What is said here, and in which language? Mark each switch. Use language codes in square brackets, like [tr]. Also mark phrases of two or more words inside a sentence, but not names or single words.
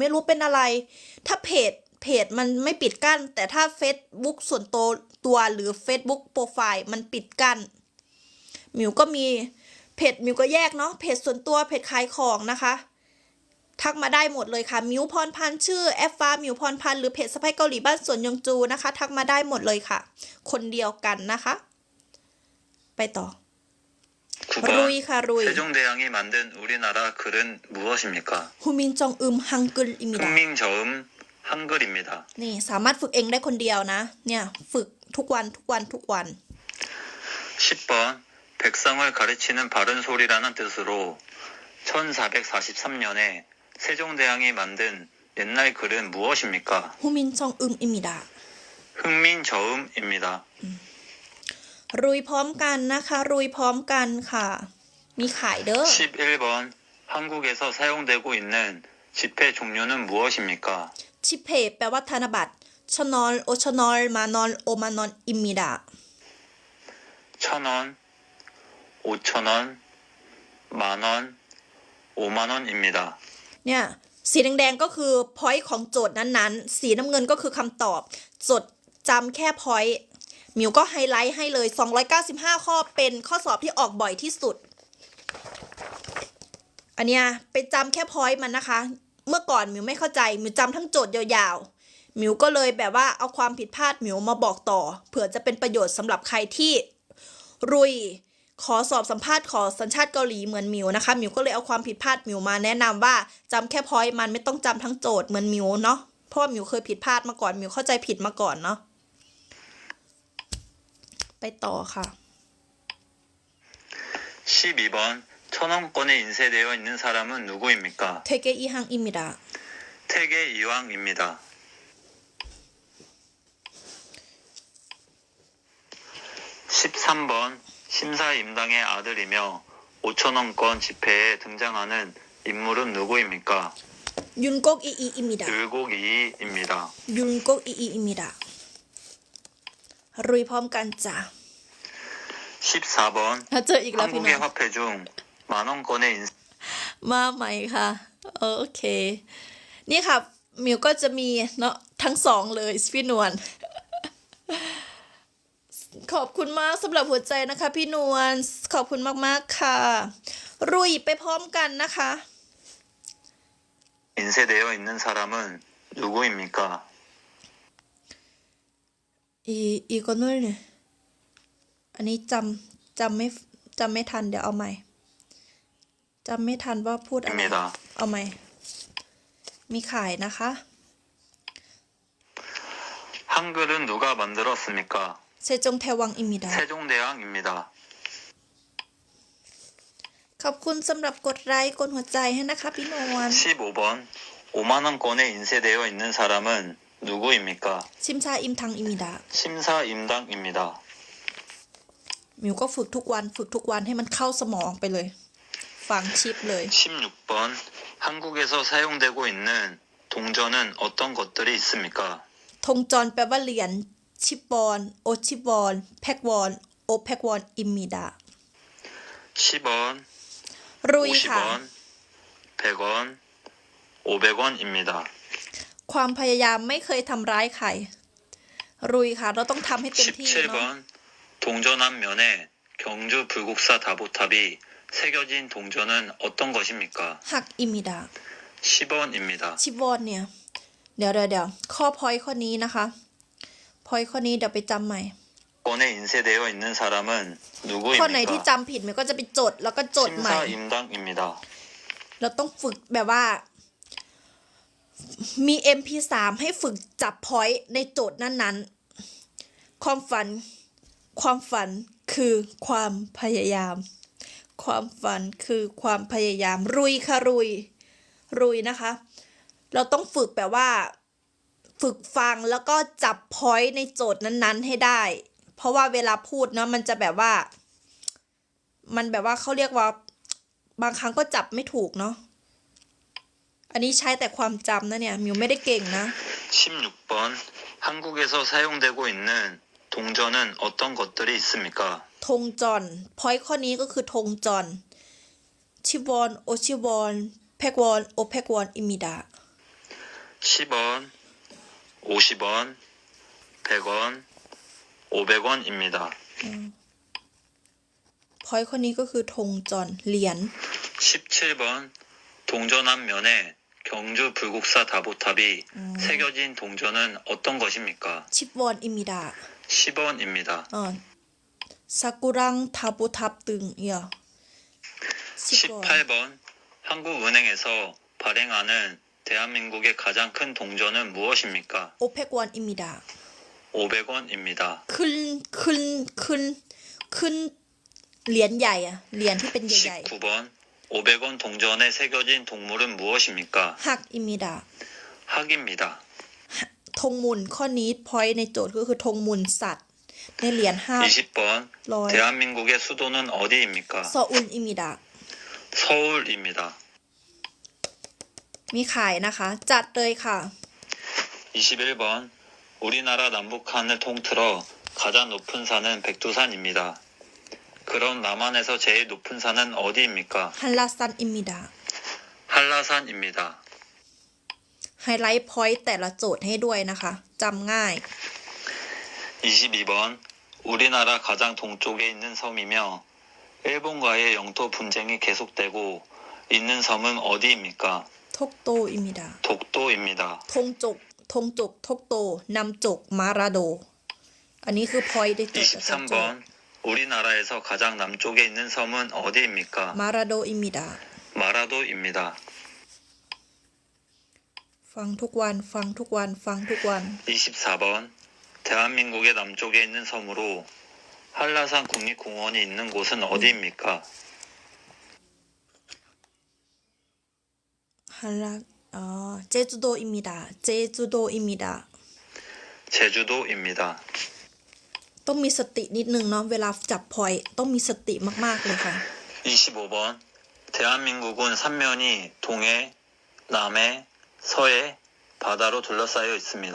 [th] ไม่รู้เป็นอะไรถ้าเพจมันไม่ปิดกั้นแต่ถ้า Facebook ส่วนตัวหรือ Facebook โปรไฟล์มันปิดกั้นหมิวก็มีเพจหมิวก็แยกเนาะเพจส่วนตัวเพจขายของนะคะทักมาได้หมดเลยค่ะหมิวพรพันธ์ชื่อแอฟฟ้าหมิวพรพันธ์หรือเพจสะใภ้เกาหลีบ้านสวนยองจูนะคะทักมาได้หมดเลยค่ะ คนเดียวกันนะคะไปต่อ รุย [ko] 9번 [th] ค่ะรุย [ko] 세종대왕이 만든 우리나라 글은 무엇입니까? 훈민정음 한글입니다 훈민저음 한글입니다. [th] นี่สามารถฝึกเองได้คนเดียวนะเนี่ยฝึกทุกวัน [ko] 10번 백성을 가르치는 바른 소리라는 뜻으로 1443년에 세종대왕이 만든 옛날 글은 무엇입니까? 후민정음입니다. 흥민저음입니다. [th] รุยพร้อมกันนะคะ รุยพร้อมกันค่ะ มีขายเด้อ [ko] 11번 한국에서 사용되고 있는 지폐 종류는 무엇입니까? ชิเพ [th] แปลว่าธนบัตร [ko] 천원 오천원 만원 오만원입니다 1,000원, 5,000원, 만원, 5만원입니다. [th] เนี่ยสีแดงๆก็คือพอยต์ของโจทย์นั้นๆ สีน้ำเงินก็คือคำตอบจดจำแค่พอยต์มิวก็ไฮไลท์ให้เลย295ข้อเป็นข้อสอบที่ออกบ่อยที่สุด อันเนี้ยไปจำแค่พอยต์มันนะคะ เมื่อก่อนมิวไม่เข้าใจมิวจำทั้งโจทย์ยาวๆมิวก็เลยแบบว่าเอาความผิดพลาดมิวมาบอกต่อเผื่อจะเป็นประโยชน์สำหรับใครที่รุยขอสอบสัมภาษณ์ขอสัญชาติเกาหลีเหมือนมิวนะคะมิวก็เลยเอาความผิดพลาดมิวมาแนะนำว่าจำแค่พอยต์มันไม่ต้องจำทั้งโจทย์เหมือนมิวเนาะเพราะว่ามิวเคยผิดพลาดมาก่อนมิวเข้าใจผิดมาก่อนเนาะไปต่อค่ะ [ko] 12번 천원권에 인쇄되어 있는 사람은 누구입니까? 퇴계 이황입니다 태계 이왕입니다. 13번 심사임당의 아들이며 5천원권 지폐에 등장하는 인물은 누구입니까? 율곡 이이입니다 들곡이입니다. 율곡 이이입니다 [th] รุยพร้อมกันจ้ะ [ko] 14번 [th] เจออีกแล้วพี่น้ [ko] 한국의 [th] อง [ko] 화폐 중 만원권의 인쇄 [th] มาใหม่ค่ะ โอเค นี่ค่ะมิวก็จะมีเนาะทั้งสองเลยพี่นวล ขอบคุณมากสำหรับหัวใจนะคะ พี่นวลขอบคุณมากๆค่ะ รุยไปพร้อมกันนะคะ [ko] 인쇄되어 있는 사람은 누구입니까? [th] อีกนู่นเนี่ยอันนี้จำไม่ทันเดี๋ยวเอาใหม่จำไม่ทันว่าพูดอะไร [ko] 입니다. [th] เอาใหม่มีขายนะคะ [ko] 한글은 누가 만들었습니까? 세종대왕입니다 세종대왕입니다. [th] ขอบคุณสำหรับกดไลค์กดหัวใจให้นะคะพี่นวล [ko] 15번 5만원권에 인쇄되어 있는 사람은 누구입니까? 신사임당입니다 심사임당입니다. [th] มิวก็ฝึกทุกวันให้มันเข้าสมองไปเลย ฟังชิปเลย [ko] 16번 한국에서 사용되고 있는 동전은 어떤 것들이 있습니까? ธงจร [th] แปลว่าเหรียญ [ko] 십원 오십원 백원 오백원입니다 10원, [th] รุยค่ะ [ko] 50원, 100원, 500원입니다. [th] ความพยายามไม่เคยทำร้ายใคร รุยค่ะ เราต้องทำให้เต็มที่เนาะ [ko] 17번 동전 앞면에 경주 불국사 다보탑이 새겨진 동전은 어떤 것입니까? 학입니다 10원입니다. [th] ชิบอนเนี่ย เดี๋ยวข้อพอยข้อนี้นะคะ พอยข้อนี้เดี๋ยวไปจำใหม่ [ko] 권에 인쇄되어 있는 사람은 [th] ข้อไหนที่ [ko] 누구입니까? [th] จำผิดมันก็จะไปจดแล้วก็จดใหม่ [ko] 심사임당입니다. [th] เราต้องฝึกแบบว่า มี MP3 ให้ฝึกจับพอยต์ในโจทย์นั้นๆ ความฝัน คือความพยายาม ความฝันคือความพยายาม รุยค่ะรุยนะคะ เราต้องฝึกแบบว่า ฝึกฟังแล้วก็จับพอยต์ในโจทย์นั้นๆให้ได้ เพราะว่าเวลาพูดเนาะมันจะแบบว่า มันแบบว่าเขาเรียกว่า บางครั้งก็จับไม่ถูกเนาะ อันนี้ใช้แต่ความจำนะเนี่ยมิวไม่ได้เก่งนะ [ko] 16번 한국에서 사용되고 있는 동전은 어떤 것들이 있습니까? ธงจอน [th] พอยต์ข้อนี้ก็คือ [ko] 동전 십원 오십원 백원 오백원입니다 10원, 50원, 100원, 500원입니다. [th] พอยต์ข้อนี้ก็คือธงจอนเหรียญ [ko] 17번 동전 앞면에 경주 불국사 다보탑이 새겨진 동전은 어떤 것입니까? 십원입니다 10원입니다. ซากุรังทาบุทับตึงเอียชิวอน 18번 한국은행에서 발행하는 대한민국의 가장 큰 동전은 무엇입니까? 오백원입니다 500원입니다. [th] ขึ้นเหรียญใหญ่อะเหรียญที่เป็นใหญ่ [ko] 19번 500원 동전에 새겨진 동물은 무엇입니까? 학입니다 학입니다. [th] ธงมุนข้อนี้พอยต์ในโจทย์ก็คือธงมุนสัตว์ ในเหรียญ5 [ko] 20번 로이. 대한민국의 수도는 어디입니까? 서울입니다 서울입니다. [th] มีขายนะคะ จัดเลยค่ะ [ko] 21번 우리나라 남북한을 통틀어 가장 높은 산은 백두산입니다. 그럼 남한에서 제일 높은 산은 어디입니까? 한라산입니다 한라산입니다. [th] ไฮไลท์พอยต์แต่ละโจทย์ให้ด้วยนะคะจำง่าย [ko] 22번 우리나라 가장 동쪽에 있는 섬이며 일본과의 영토 분쟁이 계속되고 있는 섬은 어디입니까? 독도입니다 독도입니다. 동쪽 독도 남쪽 마라도 [th] อันนี้คือพอยต์ในโจทย์ประจำโจทย์ [ko] 23번 우리나라에서 가장 남쪽에 있는 섬은 어디입니까? 마라도입니다 마라도입니다. [th] ฟังทุกวันฟังทุกวันฟังทุกวัน [ko] 24번 대한민국의 남쪽에 있는 섬으로 한라산 국립공원이 있는 곳은 어디입니까? 한라 제주도입니다 제주도입니다 제주도입니다. [th] ต้องมีสตินิดนึงเนาะเวลาจับพอยต์ต้องมีสติมากๆเลยค่ะ [ko] 25번 대한민국은 삼면이 동해, 남해, 서해 바다로 둘러싸여 있습니다.